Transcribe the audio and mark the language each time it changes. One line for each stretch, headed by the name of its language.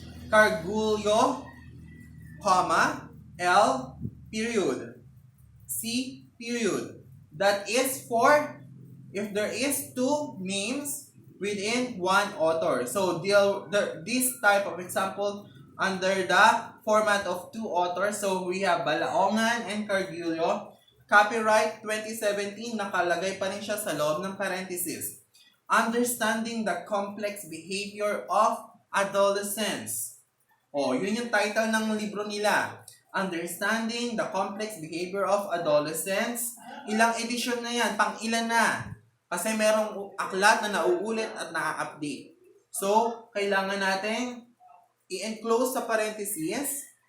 English: Cargulyo, comma, L, period, C, period. That is for if there is 2 names within one author. So, this type of example under the format of 2 authors. So, we have Balaongan and Cargulyo.
Filipino: Copyright 2017, nakalagay pa rin siya sa loob ng parenthesis.
English: Understanding the complex behavior of adolescents.
Filipino: Yun yung title ng libro nila.
English: Understanding the complex behavior of adolescents.
Filipino: Ilang edisyon na yan? Pang-ilan na? Kasi merong aklat na nauulit at na-update. So, kailangan natin i-enclose sa parenthesis.